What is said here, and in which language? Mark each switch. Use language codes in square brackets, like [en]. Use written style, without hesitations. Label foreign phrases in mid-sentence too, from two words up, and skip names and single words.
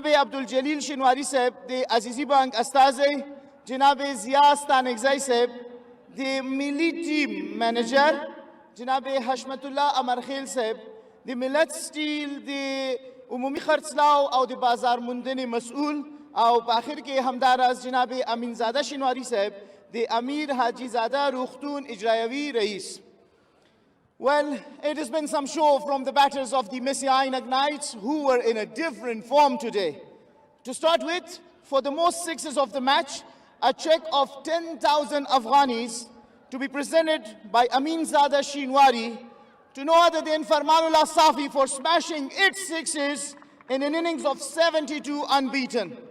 [ps] عبدالجلیل شنواری صاحب د عزیزی بانک استازی، جناب ضیا ستانکزی صاحب د ملی ټیم منیجر، جناب حشمت الله امرخیل صاحب د ملت سټیل د عمومي خرڅلاو او د بازار موندنې مسؤل، او په آخر کې همداراز جناب امین زاده شنواری صاحب د امیر حاجی زاده روغتون اجرایوي رئیس. [en] Well, it has been some show from the batters of the Missy Ainak Knights, who were in a different form today. To start with, for the most sixes of the match, a check of 10,000 Afghanis to be presented by Amin Zada Shinwari to no other than Farmanullah Safi for smashing its sixes in an innings of 72 unbeaten.